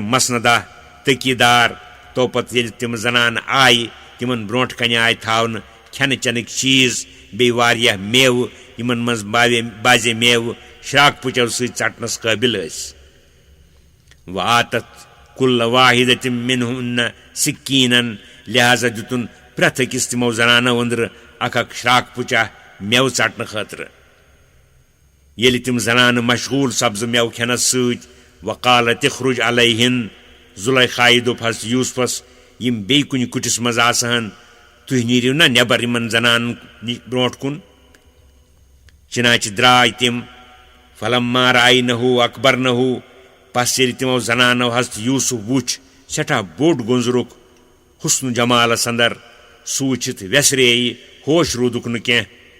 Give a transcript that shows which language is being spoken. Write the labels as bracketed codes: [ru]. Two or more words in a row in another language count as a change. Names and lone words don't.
[ks] مسندہ تٔکی دار توپت ییٚلہِ تِم زنانہٕ آیہِ تِمن برونٛٹھ کنہِ آیہِ تھاونہٕ کھٮ۪نہٕ چٮ۪نٕکۍ چیٖز بیٚیہِ واریاہ میوٕ یِمن منٛز بازے میوٕ شراک پُچو سۭتۍ ژٹنس قٲبِل ٲسۍ [ar] وآتت کُلَّ واحِدَةٍ مِنْهُنَّ سِکیٖنًا [ks] لہذا دِتُن پرٛٮ۪تھ أکِس تِمو زنانو أنٛدرٕ اکھ شراک پُچا میوٕ ژٹنہٕ خٲطرٕ ییٚلہِ تِم زنانہٕ مشغوٗل سبزٕ میوٕ کھٮ۪نس سۭتۍ [ar] وقالت اخرج علیہن [ks] زُلیخایہِ دوٚپ حضرت یوٗسفس یِم بیٚیہِ کُنہِ کُٹھِس منٛز آسہن تُہۍ نیٖرِو نا نٮ۪بر یِمن زنانن نِش برونٛٹھ کُن چِناچہِ درٛاے تِم [ar] فلما رأینہُ اکبرنہُ [ks] پس ییٚلہِ تِمو زنانو حضرت یوٗسف وُچھ سٮ۪ٹھاہ بوٚڑ گۄنٛزرُک حُسنُ جمالس انٛدر سُہ وٕچھِتھ ویسرییہِ ہوش روٗدُکھ نہٕ کینٛہہ